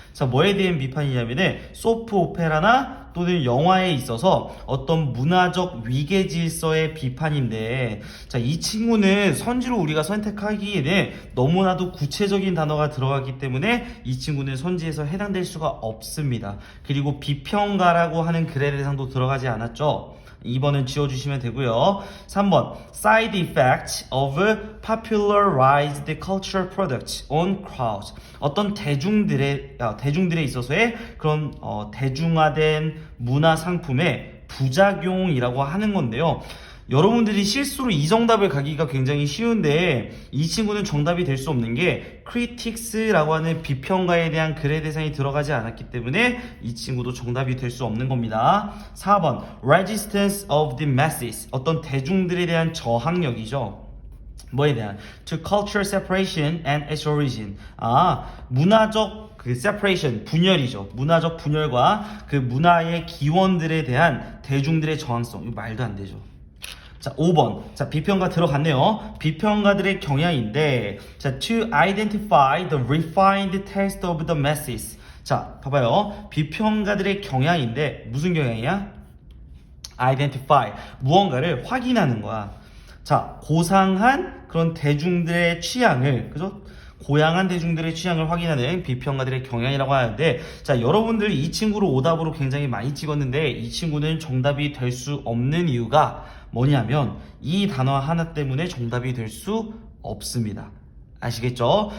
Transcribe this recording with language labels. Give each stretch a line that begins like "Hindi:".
Korean: 자, 뭐에 대한 비판이냐면은, 소프 오페라나 또는 영화에 있어서 어떤 문화적 위계 질서의 비판인데, 자, 이 친구는 선지로 우리가 선택하기에는 너무나도 구체적인 단어가 들어가기 때문에 이 친구는 선지에서 해당될 수가 없습니다. 그리고 비평가라고 하는 글의 대상도 들어가지 않았죠. 2번은 지워주시면 되고요. 3번
English: Side effect of popularized cultural products on crowds.
Korean: 어떤 대중들에 있어서의 그런 대중화된 문화 상품의 부작용이라고 하는 건데요. 여러분들이 실수로 이 정답을 가기가 굉장히 쉬운데 이 친구는 정답이 될 수 없는 게 critics라고 하는 비평가에 대한 글의 대상이 들어가지 않았기 때문에 이 친구도 정답이 될 수 없는 겁니다. 4번
English: resistance of the masses
Korean: 어떤 대중들에 대한 저항력이죠. 뭐에 대한?
English: To cultural separation and its origin.
Korean: 문화적 그 separation, 분열이죠. 문화적 분열과 그 문화의 기원들에 대한 대중들의 저항성. 이거 말도 안 되죠. 자, 5번. 자, 비평가 들어갔네요. 비평가들의 경향인데, 자,
English: to identify the refined taste of the masses.
Korean: 자, 봐봐요. 비평가들의 경향인데, 무슨 경향이야?
English: identify.
Korean: 무언가를 확인하는 거야. 자, 고상한 그런 대중들의 취향을, 그죠? 고양한 대중들의 취향을 확인하는 비평가들의 경향이라고 하는데, 자, 여러분들 이 친구를 오답으로 굉장히 많이 찍었는데, 이 친구는 정답이 될 수 없는 이유가 뭐냐면, 이 단어 하나 때문에 정답이 될 수 없습니다. 아시겠죠?